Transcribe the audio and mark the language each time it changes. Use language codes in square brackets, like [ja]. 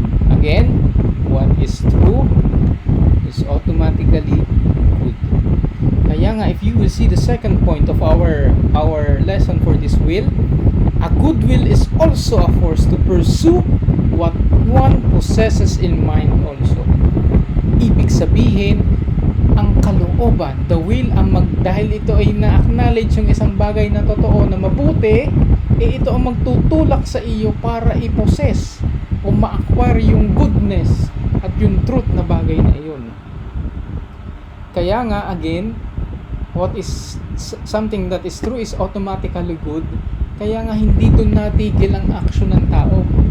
[en] Again, what is true is automatically good. [tl] Kaya nga, [en] if you will see the second point of our lesson for this will, a good will is also a force to pursue what one possesses in mind also. [tl] Ibig sabihin, ang kalooban, the will, dahil ito ay na-acknowledge yung isang bagay na totoo na mabuti, ito ang magtutulak sa iyo para i-possess o ma-acquire yung goodness at yung truth na bagay na iyon. Kaya nga, [en] again, what is something that is true is automatically good. [tl] Kaya nga hindi doon natigil ang action ng tao.